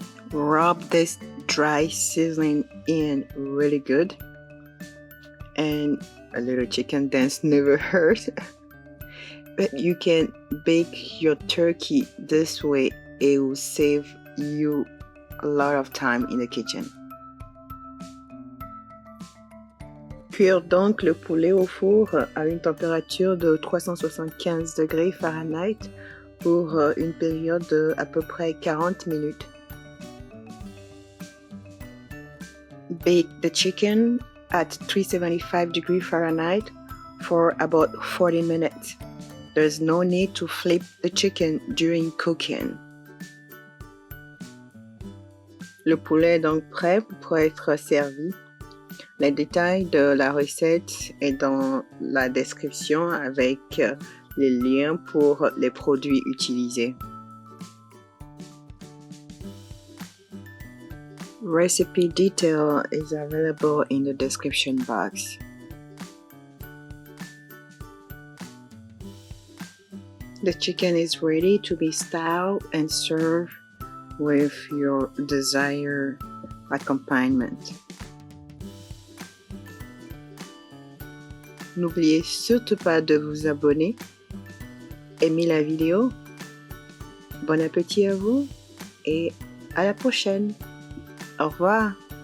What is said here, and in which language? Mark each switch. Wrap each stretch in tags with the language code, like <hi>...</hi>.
<en>Rub this dry seasoning in really good, and a little chicken dance never hurt. But you can bake your turkey this way. It will save you a lot of time in the kitchen.</en> <fr>Cuire donc le poulet au four à une température de 375 degrés Fahrenheit pour une période de à peu près 40 minutes.</fr> <en>Bake the chicken at 375 degrees Fahrenheit for about 40 minutes. There's no need to flip the chicken during cooking.</en> <fr>Le poulet est donc prêt pour être servi. Les détails de la recette est dans la description avec les liens pour les produits utilisés.</fr> <en>Recipe detail is available in the description box. The chicken is ready to be styled and served with your desired accompaniment.</en> <fr>N'oubliez surtout pas de vous abonner, aimer la vidéo. Bon appétit à vous et à la prochaine. Au revoir.</fr>